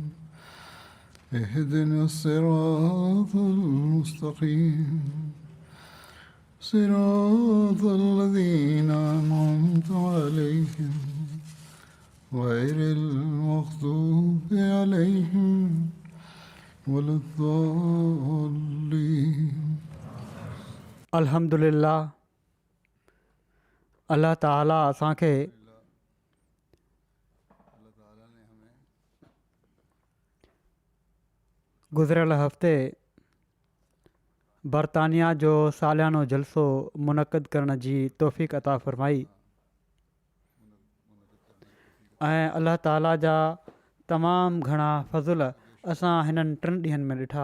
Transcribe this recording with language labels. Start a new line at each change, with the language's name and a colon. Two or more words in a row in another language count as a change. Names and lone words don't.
Arabic: اهدنا الصراط المستقيم صراط الذين أنعمت عليهم غير المغضوب عليهم ولا الضالين.
Sindhi: अल्हम्दुलिल्लाह अल्लाह ताला असांखे गुज़िरियल हफ़्ते बरतानिया जो सालियानो जलसो मुनक़िद करण जी तौफ़ीक़ अता फ़रमाई ऐं अल्लाह ताला जा तमामु घणा फ़ज़ुल असां हिननि 3 ॾींहंनि में ॾिठा।